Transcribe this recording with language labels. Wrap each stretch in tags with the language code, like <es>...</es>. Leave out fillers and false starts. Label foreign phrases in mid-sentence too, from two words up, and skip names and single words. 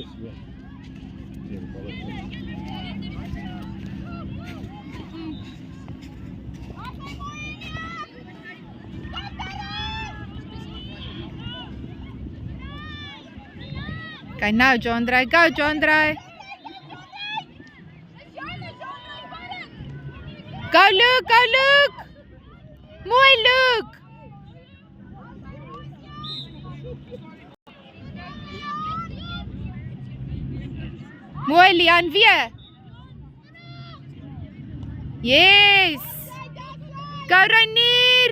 <af>Okay, nou John draai. Go John draai.</af> <en>Go Luke, go Luke.</en> <af>Mooi Luke. Mooi Leon weer.</af> <en>Yes. Go Reinier.</en>